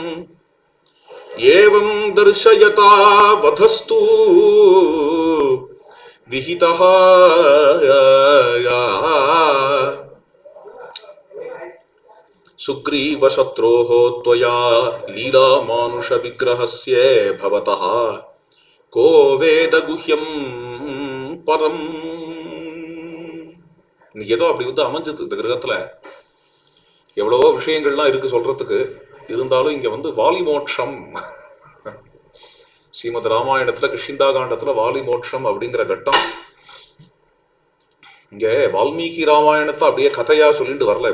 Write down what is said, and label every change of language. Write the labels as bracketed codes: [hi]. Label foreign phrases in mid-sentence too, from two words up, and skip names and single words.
[sa] एवं दर्शयता वधस्तु विहितः सुग्रीवशत्रोः त्वया लीलामानुषविग्रहस्य भवतः को वेद गुह्यं பரம். [ta] ஏதோ அப்படி வந்து அமைஞ்சது இந்த கிரகத்துல. எவ்வளவோ விஷயங்கள்லாம் இருக்கு சொல்றதுக்கு. இருந்தாலும் இங்க வந்து வாலி மோட்சம், ஸ்ரீமத் ராமாயணத்துல கிருஷ்ணா காண்டத்துல வாலி மோட்சம் அப்படிங்கிற கட்டம். இங்க வால்மீகி ராமாயணத்தை அப்படியே கதையா சொல்லிட்டு வரல.